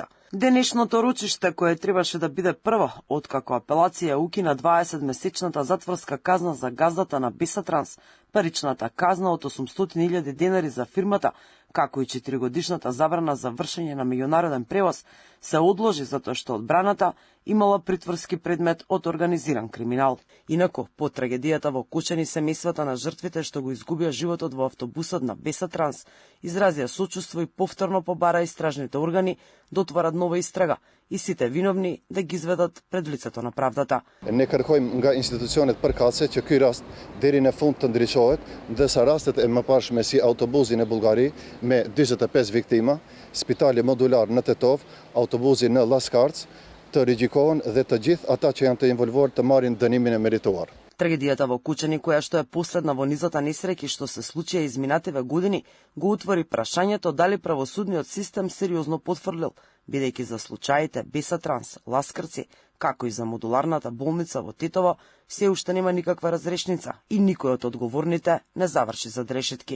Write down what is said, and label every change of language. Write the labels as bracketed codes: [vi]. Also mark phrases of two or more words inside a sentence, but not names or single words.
[mk] Денешното рочиште, кое требаше да биде прво, откако апелација укина 20-месечната затворска казна за газдата на Бесатранс, паричната казна од 800.000 денари за фирмата, како и 4-годишната забрана за вршење на меѓународен превоз, се одложи затоа што одбраната имала притворски предмет од организиран криминал. Инаку, по трагедијата во Кочани, семејствата на жртвите што го изгубија животот во автобусот на Бесатранс изразија сочувство и повторно побара истражните органи да отворат нова истрага и сите виновни да ги изведат пред лицето на правдата. [sq] Не kërkojmë nga institucionet përkatëse që ky rast deri në fund të ndriçohet, ndërsa rastet e mëparshme si autobusi në Bullgari me 45 viktima, spitali modular në Tetov, autobusi në Laskarc, të rigjikohen dhe të gjithë ata që janë të involvuar të marrin dënimin e merituar. [mk] Трагедијата во Кучани, која што е последна во низата несреќи што се случија изминативе години, го отвори прашањето дали правосудниот систем сериозно потврлил, бидејќи за случаите Бесатранс, Ласкарци, како и за модуларната болница во Тетово, се уште нема никаква разрешница и никој од одговорните не заврши за решетки.